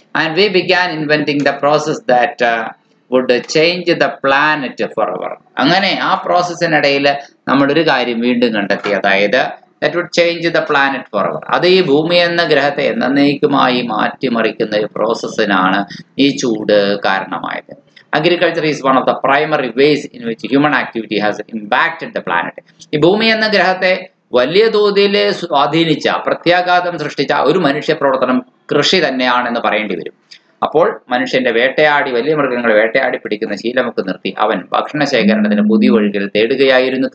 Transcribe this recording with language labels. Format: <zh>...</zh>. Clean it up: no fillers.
<en>And we began inventing the process that would change the planet forever.</en> <ml>അങ്ങനെ ആ പ്രോസസ്സിനിടയിൽ നമ്മൾ ഒരു കാര്യം വീണ്ടും കണ്ടെത്തി, അതായത്</ml> <en>that would change the planet forever.</en> <ml>അത് ഈ ഭൂമി എന്ന ഗ്രഹത്തെ എന്നേക്കുമായി മാറ്റിമറിക്കുന്ന ഒരു പ്രോസസ്സിനാണ് ഈ ചൂട് കാരണമായത്.</ml> <en>Agriculture is one of the primary ways in which human activity has impacted the planet.</en> <ml>ഈ ഭൂമി എന്ന ഗ്രഹത്തെ വലിയ തോതിൽ സ്വാധീനിച്ച, പ്രത്യാഘാതം സൃഷ്ടിച്ച ഒരു മനുഷ്യ പ്രവർത്തനം കൃഷി തന്നെയാണെന്ന് പറയേണ്ടി വരും. അപ്പോൾ മനുഷ്യന്റെ വേട്ടയാടി, വലിയ മൃഗങ്ങളെ വേട്ടയാടി പിടിക്കുന്ന ശീലമൊക്കെ നിർത്തി അവൻ ഭക്ഷണ ശേഖരണത്തിന് പുതിയ വഴികൾ തേടുകയായിരുന്നു.</ml>